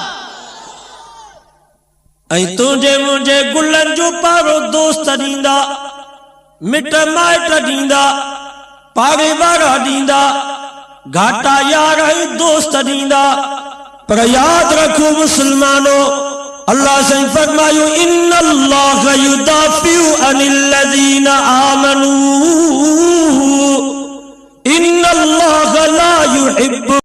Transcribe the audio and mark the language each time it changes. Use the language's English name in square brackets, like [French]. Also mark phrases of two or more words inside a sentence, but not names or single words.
[Sindhi] ऐं तुंहिंजे मुंहिंजे गुलनि जो पारो दोस्त ॾींदा, मिट माइट ॾींदा, पाड़े वारा ॾींदा, घाटा यार ऐं दोस्त ॾींदा। पर यादि रखो मुस्लमानो, अल्लाह साईं फरमायो [Arabic] إن الله يدافع عن الذين آمنوا، إن الله لا يحب